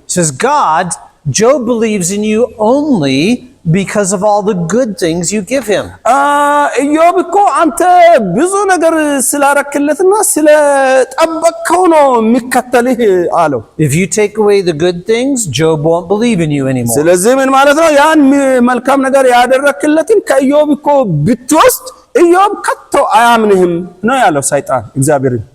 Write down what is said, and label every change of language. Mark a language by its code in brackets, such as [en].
[en] says God Job believes in you only because of all the good things you give him. [am] ኢዮብ እኮ አንተ ብዙ ነገር ስላረክለትና ስለጠበቅከው ነው የሚከተልህ አለው [en] If you take away the good things Job won't believe in you anymore. [am] ስለዚህ ምን ማለት ነው ያን መልካም ነገር ያደረክለትን ከኢዮብ እኮ ብትወስድ ኢዮብ ከቶ አያምንህም ነው ያለው ሰይጣን እግዚአብሔርን